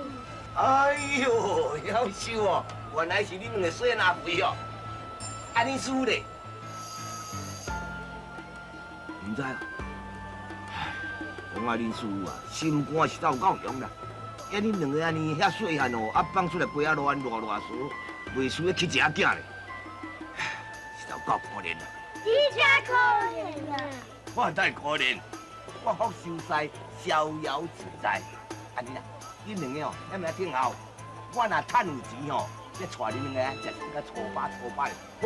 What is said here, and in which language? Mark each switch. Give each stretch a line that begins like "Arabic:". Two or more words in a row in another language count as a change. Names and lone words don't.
Min Nan Chinese: 哎呦，夭寿哦！原来是你两个细阿肥哦，安尼输咧？唔知啊。讲啊，恁师傅啊，心肝是够够强啦。要恁两个安尼遐细汉哦，啊放出来陪啊乱傻，袂输要去一仔囝咧，是够够可怜啦。你才可怜啊！我太可怜，我福寿西，逍遥自在。安尼啦，恁两个哦，遐名听候，我若趁有钱哦，要带恁两个食个粗饱的，好。